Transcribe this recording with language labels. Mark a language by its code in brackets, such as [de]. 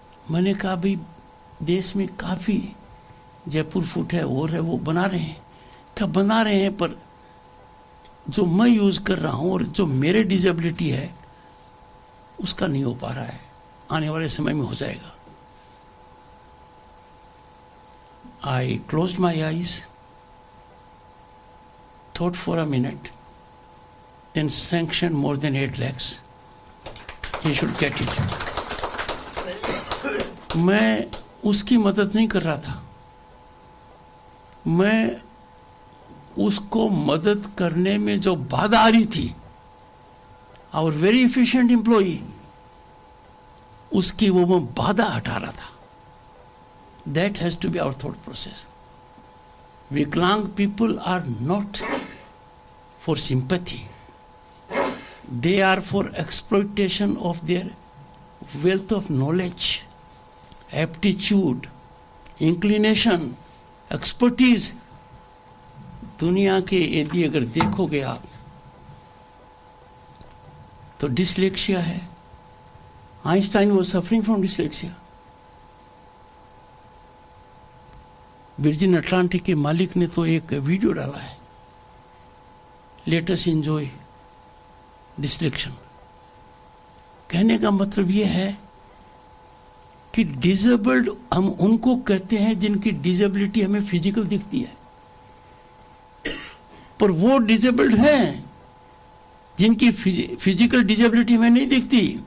[hi] मैंने कहा भाई देश में काफी जयपुर फूट है और है वो बना रहे हैं. क्या बना रहे हैं, पर जो मैं यूज कर रहा हूं और जो मेरे डिसेबिलिटी है उसका नहीं हो पा रहा है. आने वाले समय में हो जाएगा. [en] I closed my eyes, thought for a minute, then sanctioned more than 8 lakhs. He should get it. [hi] मैं उसकी मदद नहीं कर रहा था, मैं उसको मदद करने में जो बाधा आ रही थी, और [en] very efficient employee, [hi] उसकी वो मैं बाधा हटा रहा था. [en] That has to be our thought process. Viklang people are not for sympathy. They are for exploitation of their wealth of knowledge, aptitude, inclination, expertise. [hi] दुनिया के यदि अगर देखोगे आप तो डिसलेक्सिया है. [en] Einstein was suffering from dyslexia. [hi] Virgin Atlantic के मालिक ने तो एक वीडियो डाला है, [en] Let us enjoy dyslexia. [hi] कहने का मतलब यह है कि डिसेबल्ड हम उनको कहते हैं जिनकी डिसेबिलिटी हमें फिजिकल दिखती है, पर वो डिसेबल्ड हैं जिनकी फिजिकल डिसेबिलिटी हमें नहीं दिखती.